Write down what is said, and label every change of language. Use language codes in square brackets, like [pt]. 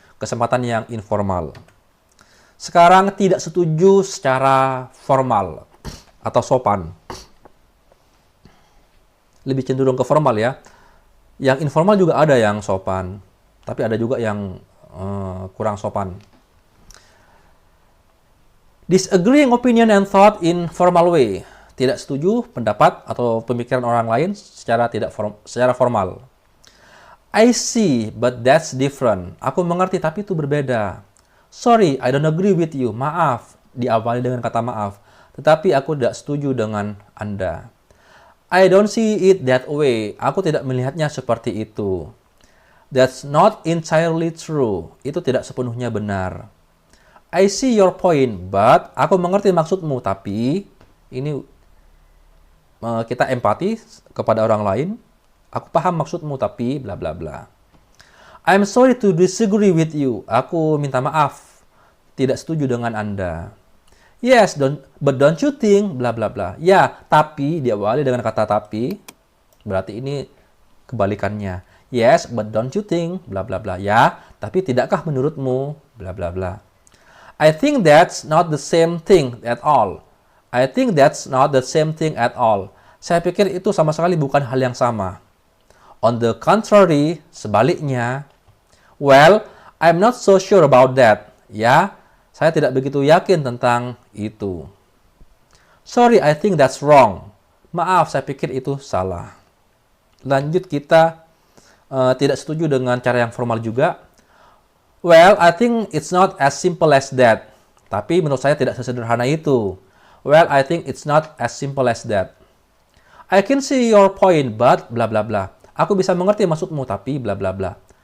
[id] kesempatan yang informal. Sekarang tidak setuju secara formal atau sopan. Lebih cenderung ke formal ya. Yang informal juga ada yang sopan, tapi ada juga yang kurang sopan. [en] Disagreeing opinion and thought in formal way. [id] Tidak setuju pendapat atau pemikiran orang lain secara formal. [en] I see, but that's different. [id] Aku mengerti, tapi itu berbeda. [en] Sorry, I don't agree with you. [id] Maaf, diawali dengan kata maaf. Tetapi aku tidak setuju dengan Anda. [en] I don't see it that way. [id] Aku tidak melihatnya seperti itu. [en] That's not entirely true. [id] Itu tidak sepenuhnya benar. [en] I see your point, but [id] aku mengerti maksudmu, tapi ini kita empati kepada orang lain. Aku paham maksudmu, tapi bla bla bla. [en] I'm sorry to disagree with you. [id] Aku minta maaf, tidak setuju dengan Anda. [en] Yes, but don't you think bla bla bla. [id] Ya, tapi diawali dengan kata tapi. Berarti ini kebalikannya. [en] Yes, but don't you think bla bla bla. [id] Ya, tapi tidakkah menurutmu bla bla bla. [en] I think that's not the same thing at all. I think that's not the same thing at all. [id] Saya pikir itu sama sekali bukan hal yang sama. [en] On the contrary, sebaliknya. Well, I'm not so sure about that. [id] Ya, saya tidak begitu yakin tentang itu. [en] Sorry, I think that's wrong. [id] Maaf, saya pikir itu salah. Lanjut, kita tidak setuju dengan cara yang formal juga. [en] Well, I think it's not as simple as that. [id] Tapi menurut saya tidak sesederhana itu. [en] Well, I think it's not as simple as that. I can see your point, but bla bla bla. [id] Aku bisa mengerti maksudmu, tapi bla bla bla.